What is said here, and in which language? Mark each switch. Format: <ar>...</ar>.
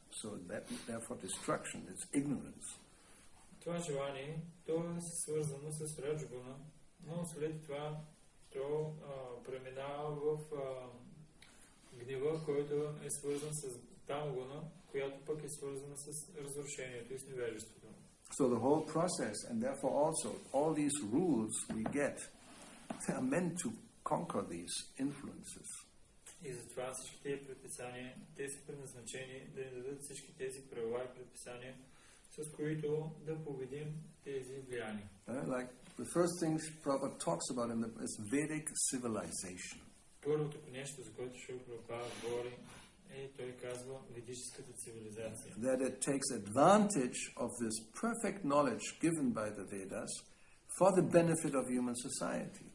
<en>So that therefore destruction is ignorance.</en> <bg>Това желание, то е свързано с Раджагуна, но след това то преминава в гнева, който е свързан с Тамагуна, която пък е свързана с разрушението и с невежеството.</bg> <en>So the whole process, and therefore also all these rules we get, they are meant to conquer these influences.</en> <bg>И затова всички тези предписания, те са предназначени да ни дадат всички тези правила и предписания, с които да победим тези влияния.</bg> <en>Like the first thing Prabhupada talks about is Vedic civilization.</en> <bg>Първото нещо, за което Шрила Прабхупада говори, той казва ведическата цивилизация.</bg> <en>That it takes advantage of this perfect knowledge given by the Vedas for the benefit of human society.</en>